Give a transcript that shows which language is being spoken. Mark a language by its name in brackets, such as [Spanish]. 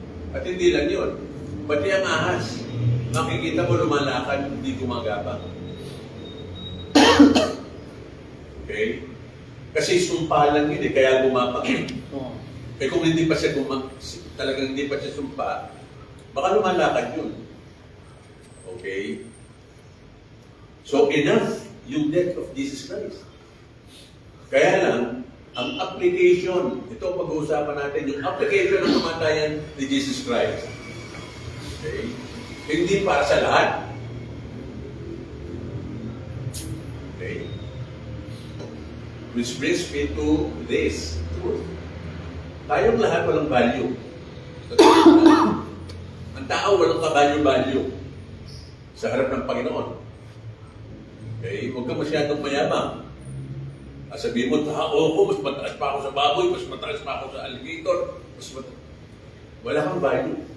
[Filipino] At hindi lang yun, pati ang ahas, makikita mo lumalakad, hindi gumagapang. Okay? Kasi sumpa lang yun eh, kaya gumapang. Eh kung hindi pa siya talagang hindi pa siya sumpa, baka lumalakad yun. Okay? So enough yung death of Jesus Christ. Kaya lang, ang application, ito pag-uusapan natin, yung application ng kamatayan ni Jesus Christ. Okay? Hindi para sa lahat. Okay? [English] Which brings me to this truth. [Filipino] Tayong lahat walang value. Ang tao walang ka-value sa harap ng Panginoon. Okay? Huwag ka masyadong mayabang. Sabihin mo, tao ko, mas mataas pa ako sa baboy, mas mataas pa ako sa alligator, wala kang value.